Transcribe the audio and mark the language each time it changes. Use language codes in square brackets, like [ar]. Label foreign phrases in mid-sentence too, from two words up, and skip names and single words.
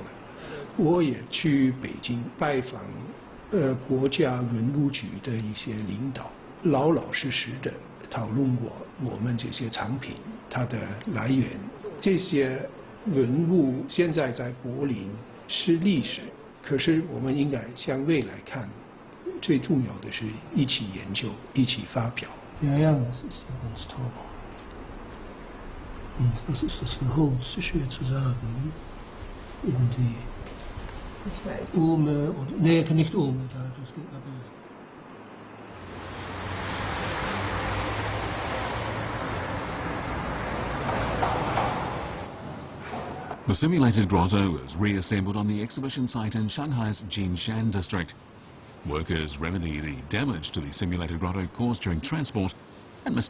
[zh] 我也去北京拜访国家文物局的一些领导，老老实实的讨论过我们这些藏品它的来源。这些文物现在在柏林是历史，可是我们应该向未来看，最重要的是一起研究，一起发表。 [de] Ja, ja, das ist ja ganz toll. Und was ist das für Holz? Ist schwer zu sagen. Irgendwie. Ich weiß. Ulme, oder, nee, nicht Ulme, da, das geht aber. [en] The simulated grotto was reassembled on the exhibition site in Shanghai's Jinshan district. Workers remedy the damage to the simulated grotto caused during transport, and Mr.